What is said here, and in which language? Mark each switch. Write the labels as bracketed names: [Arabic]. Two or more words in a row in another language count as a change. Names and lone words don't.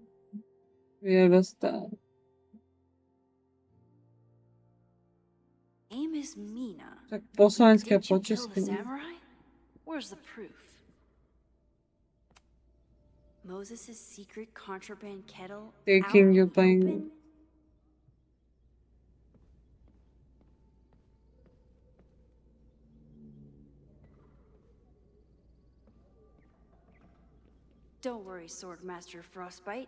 [English] Where star. Name is Mina. [Slovak] Tak po slovensky a [English] Did [Slovak] po [English] you kill the [Slovak] česky. [English] samurai? Where's the proof? Moses' secret contraband kettle Thinking out you're in the playing... open? Don't worry, Swordmaster Frostbite.